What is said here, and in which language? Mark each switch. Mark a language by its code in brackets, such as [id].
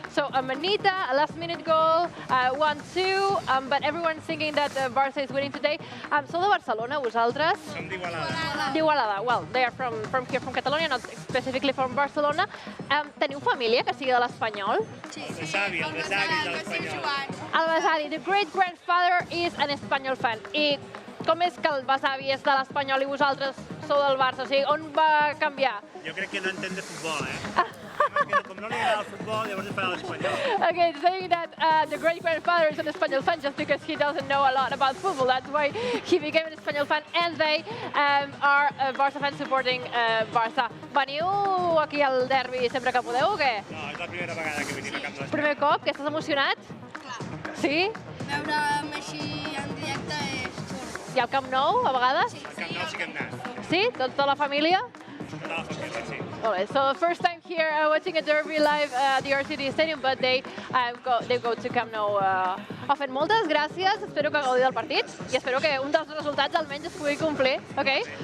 [en] So Manita, a last-minute goal, 1-2, but everyone's thinking that Barça is winning today. [ca] Sou de Barcelona, vosaltres? Som d'Igualada. D'Igualada. [en] Well, they are from here, from Catalonia, not specifically from Barcelona. [ca] Teniu família que sigui de l'Espanyol? El besavi de l'Espanyol. El besavi, [en] the great-grandfather is an Espanyol fan. I [ca] Com és que el besavi és de l'Espanyol i vosaltres sou del Barça? O sigui, on va canviar? Jo crec que no entén de futbol, Com no li agrada el futbol, llavors es farà l'Espanyol. [en] Okay, saying that the great-grandfather is an Espanyol fan just because he doesn't know a lot about football. That's why he became an Espanyol fan, and they are Barça fans supporting Barça. [ca] Veniu aquí al derbi sempre que podeu o què? No, és la primera vegada que venim a Camp Nou. Primer cop, que estàs emocionat? Clar. Sí? Veure'm així en directe és xulo. I al Camp Nou, a vegades? Al Camp Nou sí que hem anat. Sí? Tota la família? Tota la família, sí. [en] All right, so first time here watching a derby live at the RCD Stadium, but they go to Camp Nou often. [ca] Moltes gràcies, espero que gaudiu del partit i espero que un dels resultats almenys es pugui complir, okay?